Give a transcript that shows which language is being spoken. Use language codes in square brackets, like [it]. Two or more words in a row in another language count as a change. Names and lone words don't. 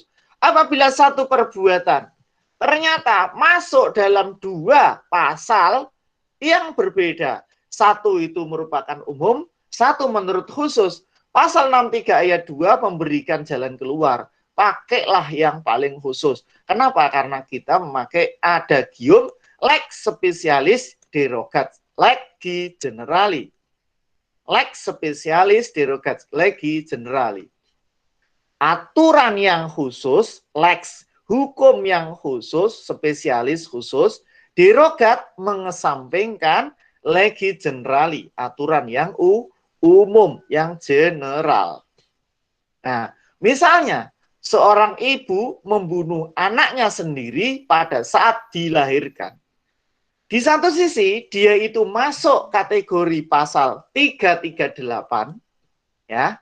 [id] Apabila satu perbuatan ternyata masuk dalam 2 pasal yang berbeda, satu itu merupakan umum, satu menurut khusus. Pasal 63 ayat 2 memberikan jalan keluar. Pakailah yang paling khusus. Kenapa? Karena kita memakai adagium [la] lex specialis derogat legi generali. Lex specialis derogat legi generali. [id] Aturan yang khusus, lex, hukum yang khusus, spesialis khusus, derogat mengesampingkan [la] legi generali, [id] aturan yang umum, yang general. Nah, misalnya seorang ibu membunuh anaknya sendiri pada saat dilahirkan. Di satu sisi dia itu masuk kategori pasal 338 ya.